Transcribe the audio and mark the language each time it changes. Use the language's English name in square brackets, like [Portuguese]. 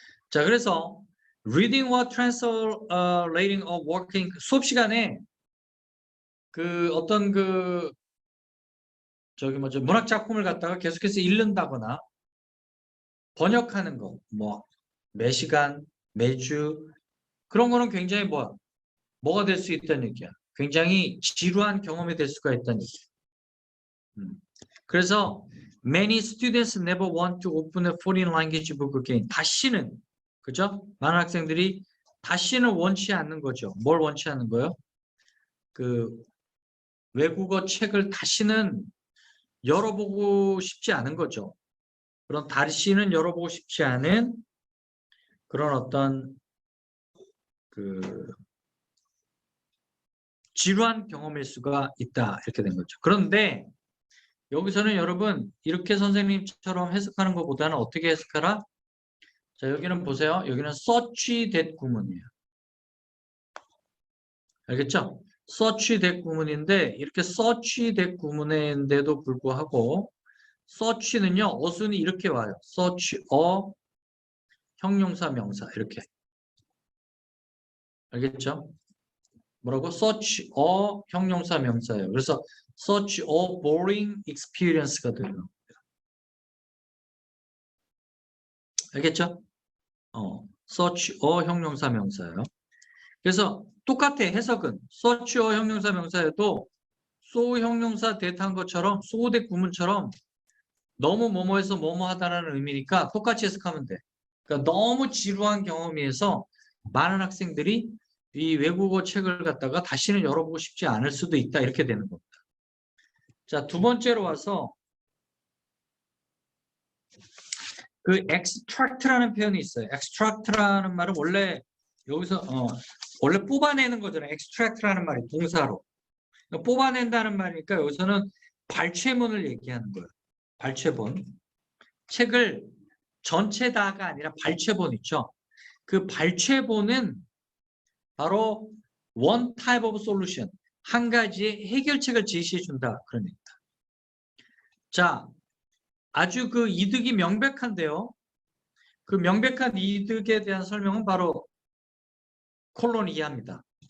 [Korean] 자, 그래서 [English] reading or translating or working [Korean] 수업 시간에 그 어떤 그 저기 뭐죠 문학 작품을 갖다가 계속해서 읽는다거나 번역하는 거, 뭐 매시간, 매주 그런 거는 굉장히 뭐가 될 수 있다는 얘기야. 굉장히 지루한 경험이 될 수가 있다는 얘기야. 그래서 [English] many students never want to open a foreign language book again. [Korean] 다시는 그죠? 많은 학생들이 다시는 원치 않는 거죠. 뭘 원치 않는 거예요? 그 외국어 책을 다시는 열어보고 싶지 않은 거죠. 그런 다시는 열어보고 싶지 않은 그런 어떤 그 지루한 경험일 수가 있다 이렇게 된 거죠. 그런데 여기서는 여러분 이렇게 선생님처럼 해석하는 것보다는 어떻게 해석하라? 자, 여기는 보세요. 여기는 such that 구문이에요. 알겠죠? such that 구문인데 이렇게 such that 구문인데도 불구하고 such는요 어순이 이렇게 와요. such a 형용사 명사 이렇게 알겠죠? 뭐라고? such a 형용사 명사예요. 그래서 [English] such a boring experience가 [Korean] 돼요. 알겠죠? such a 형용사 명사예요. 그래서 똑같아 해석은 such a 형용사 명사여도 so 형용사 대타한 것처럼 so 대 구문처럼 너무 뭐뭐해서 뭐뭐하다라는 의미니까 똑같이 해석하면 돼. 그러니까 너무 지루한 경험이어서 많은 학생들이 이 외국어 책을 갖다가 다시는 열어보고 싶지 않을 수도 있다 이렇게 되는 겁니다. 자, 두 번째로 와서 그 extract라는 표현이 있어요. extract라는 말은 원래 여기서 원래 뽑아내는 거잖아요. extract라는 말이 동사로. 뽑아낸다는 말이니까 여기서는 발췌문을 얘기하는 거예요. 발췌본. 책을 전체 다가 아니라 발췌본 있죠. 그 발췌본은 바로 [English] one type of solution. [Korean] 한 가지의 해결책을 제시해 준다. 그런 얘기입니다. 자, 아주 그 이득이 명백한데요. 그 명백한 이득에 대한 설명은 바로 콜론 이하입니다.